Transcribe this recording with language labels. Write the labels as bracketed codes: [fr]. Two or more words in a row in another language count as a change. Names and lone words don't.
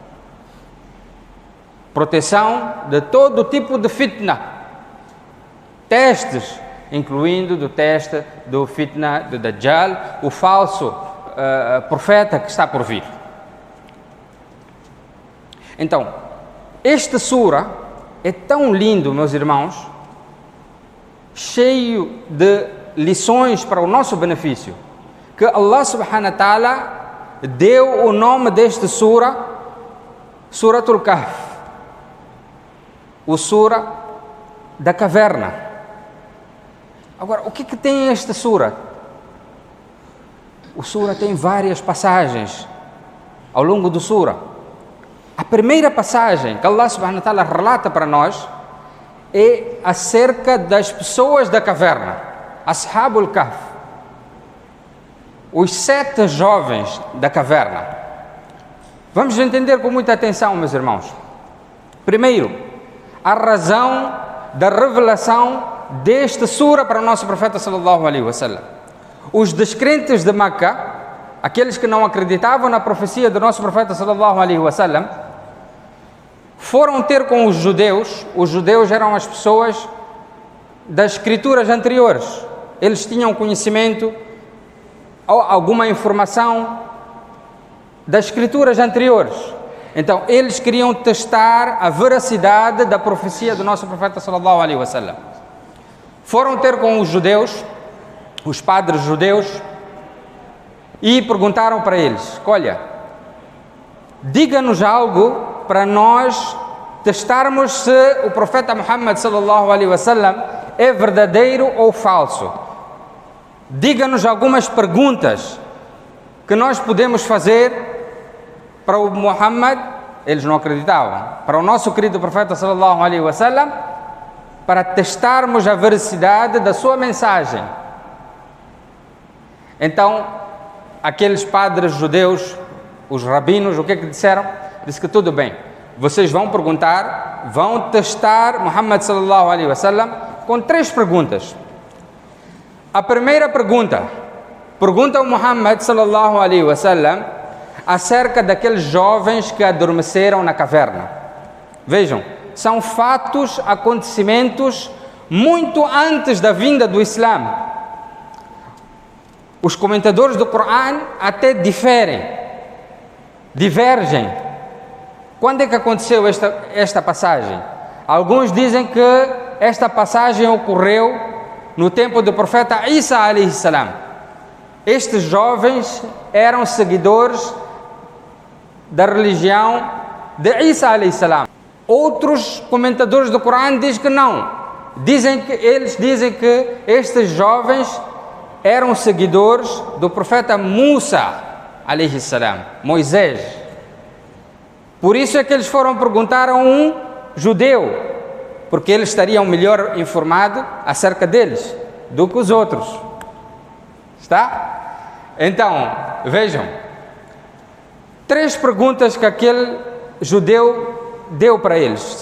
[pt] Proteção de todo tipo de fitna, testes, incluindo do teste do fitna do Dajjal, o falso profeta que está por vir. Então, esta sura é tão lindo, meus irmãos, cheio de lições para o nosso benefício, que Allah [ar] سبحانه وتعالى [pt] deu o nome desta sura, Suratul Kahf, o sura da caverna. Agora, o que tem esta sura? O sura tem várias passagens ao longo do sura. A primeira passagem que Allah [ar] سبحانه وتعالى [pt] relata para nós é acerca das pessoas da caverna, Ashabul Kahf, os 7 jovens da caverna. Vamos entender com muita atenção, meus irmãos. Primeiro, a razão da revelação desta sura para o nosso profeta [ar] صلى الله عليه وسلم. [pt] Os descrentes de Meca, aqueles que não acreditavam na profecia do nosso profeta [ar] صلى الله عليه وسلم, [pt] foram ter com os judeus. Os judeus eram as pessoas das escrituras anteriores. Eles tinham conhecimento ou alguma informação das escrituras anteriores. Então, eles queriam testar a veracidade da profecia do nosso profeta [ar] صلى الله عليه وسلم. [pt] Foram ter com os judeus, os padres judeus, e perguntaram para eles: olha, diga-nos algo para nós testarmos se o profeta Muhammad [ar] صلى الله عليه وسلم [pt] é verdadeiro ou falso. Diga-nos algumas perguntas que nós podemos fazer para o Muhammad. Eles não acreditavam. Para o nosso querido profeta [ar] صلى الله عليه وسلم, [pt] para testarmos a veracidade da sua mensagem. Então, aqueles padres judeus, os rabinos, o que é que disseram? Disse que tudo bem, vocês vão perguntar, vão testar Muhammad [ar] صلى الله عليه وسلم [pt] com 3 perguntas. A primeira pergunta, pergunta ao Muhammad [ar] صلى الله عليه وسلم [pt] acerca daqueles jovens que adormeceram na caverna. Vejam, são fatos, acontecimentos muito antes da vinda do Islã. Os comentadores do Corão até divergem. Quando é que aconteceu esta passagem? Alguns dizem que esta passagem ocorreu no tempo do profeta Isa [ar] عليه السلام. [pt] Estes jovens eram seguidores da religião de Isa [ar] عليه السلام. [pt] Outros comentadores do Corão dizem que não. Eles dizem que estes jovens eram seguidores do profeta Musa [ar] عليه السلام, [pt] Moisés. Por isso é que eles foram perguntar a um judeu, porque eles estariam melhor informados acerca deles do que os outros. Está? Então, vejam, 3 perguntas que aquele judeu deu para eles.